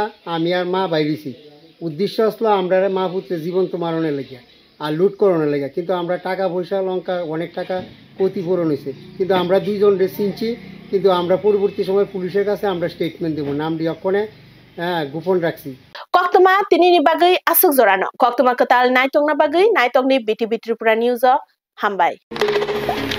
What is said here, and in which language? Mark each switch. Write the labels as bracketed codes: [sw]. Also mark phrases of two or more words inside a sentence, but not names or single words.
[bn] আমি আর মা বাইরেছি। উদ্দেশ্য আসলো আমরা মা পুত্রে জীবন্ত মারণে লাগিয়া আর লুট করানোর লাগিয়া। কিন্তু আমরা টাকা পয়সা লঙ্কা অনেক টাকা ক্ষতিপূরণ হয়েছে, কিন্তু আমরা দুইজন চিনছি কিন্তু আমরা পরবর্তী সময় পুলিশের কাছে আমরা স্টেটমেন্ট দেবো, নামটি অক্ষণে গোপন রাখছি। [trp] Koktoma tinini bagai asuk zorano. Koktoma ketal naitong na bagai naitong ni BTV Tripura News Hambai.